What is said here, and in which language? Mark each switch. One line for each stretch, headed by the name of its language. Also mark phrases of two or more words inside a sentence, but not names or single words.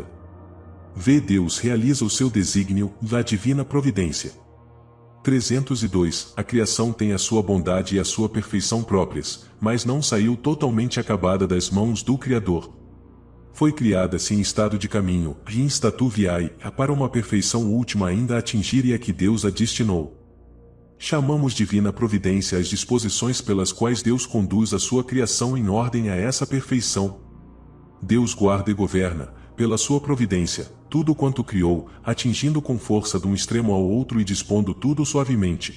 Portuguese: Vê Deus realiza o seu desígnio, da divina providência. 302. A criação tem a sua bondade e a sua perfeição próprias, mas não saiu totalmente acabada das mãos do Criador. Foi criada-se em estado de caminho, e
Latin: in statu viae,
Portuguese: para uma perfeição última ainda a atingir e a que Deus a destinou. Chamamos divina providência as disposições pelas quais Deus conduz a sua criação em ordem a essa perfeição. Deus guarda e governa, pela sua providência, tudo quanto criou, atingindo com força de um extremo ao outro e dispondo tudo suavemente.